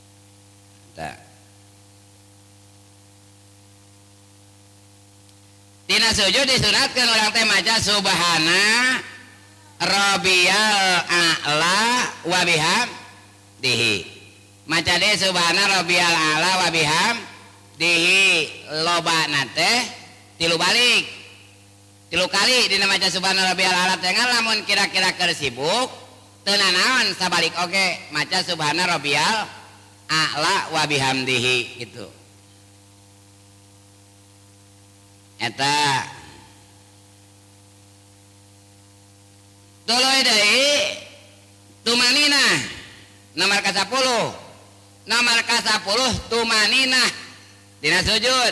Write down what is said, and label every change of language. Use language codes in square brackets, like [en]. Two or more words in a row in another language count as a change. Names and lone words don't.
[su] dah dina sujud disunatkeun urang teh maca [ar] سبحان ربي الأعلى وبحمده. [su] Maca deui [ar] سبحان ربي الأعلى وبحمده [su] lobana teh 3 balik. 3 kali dina maca [ar] سبحان ربي الأعلى [su] teh lamun kira-kira keur sibuk teu nanaon sabalik oge maca [ar] سبحان ربي الأعلى وبحمده [su] gitu. Eta tuluy deui tumanina nomor ka-10. Nomor ka-10 tumanina dina sujud.